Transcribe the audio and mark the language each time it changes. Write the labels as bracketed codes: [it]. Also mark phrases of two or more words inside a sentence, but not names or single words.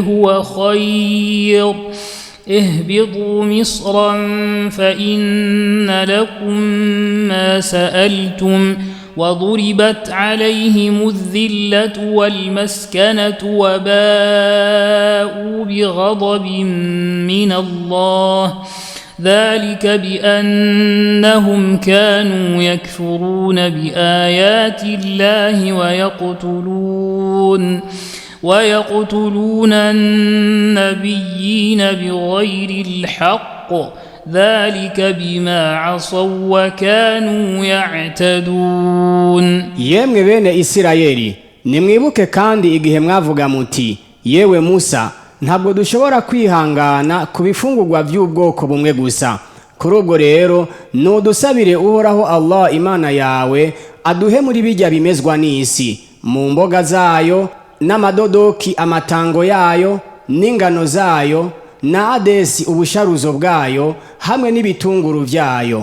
[ar] هو خير اهبطوا مصرا فإن لكم ما سألتم وضربت عليهم الذلة والمسكنة وباءوا بغضب من الله ذلك بأنهم كانوا يكفرون بآيات الله ويقتلون النبيين بغير الحق ذلك بما عصوا وكانوا يعتدون. [rn] Yemwe bene Isirayeli nimwibuke kandi igihe mwavuga muti yewe Musa ntabwo dushobora kwihangana ku bifungurwa by'ubwoko bumwe gusa. Kuri ubwo rero nudusabire Uhoraho Allah Imana yawe aduhe muri bijya bimezwa n'isi mu mboga zayo n'amadodoki amatango yayo n'ingano zayo na adesi ubusharuzo bwayo hamwe n'ibitunguru vyayo.